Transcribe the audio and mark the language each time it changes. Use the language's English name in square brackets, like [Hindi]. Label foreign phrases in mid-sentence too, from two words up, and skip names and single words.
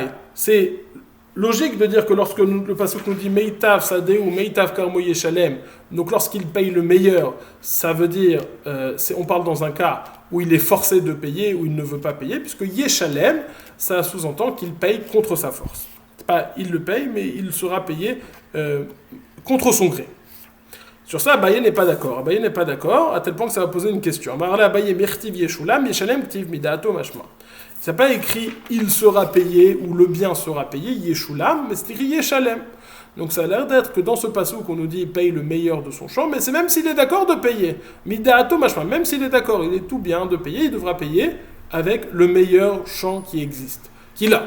[French] C'est logique de dire que lorsque le pasuk nous dit [Hebrew] מיטב שדה [French] ou [Hebrew] מיטב כרמו ישלם, [French] donc lorsqu'il paye le meilleur, ça veut dire, on parle dans un cas où il est forcé de payer, ou il ne veut pas payer, puisque Yeshalem, ça sous-entend qu'il paye contre sa force. Pas il le paye, mais il sera payé contre son gré. Sur ça, Abaye n'est pas d'accord. Abaye n'est pas d'accord, à tel point que ça va poser une question. [Aramaic] אביי מיתיב ישולם ישלם כתיב מדעתו משמע. [French] Ça n'a pas écrit il sera payé ou le bien sera payé, yeshulam, mais c'est écrit yeshalem. Donc ça a l'air d'être que dans ce passage qu'on nous dit il paye le meilleur de son champ, mais c'est même s'il est d'accord de payer. [Aramaic] מדעתו משמע, [French] même s'il est d'accord, il est tout bien de payer, il devra payer avec le meilleur champ qui existe, qu'il a.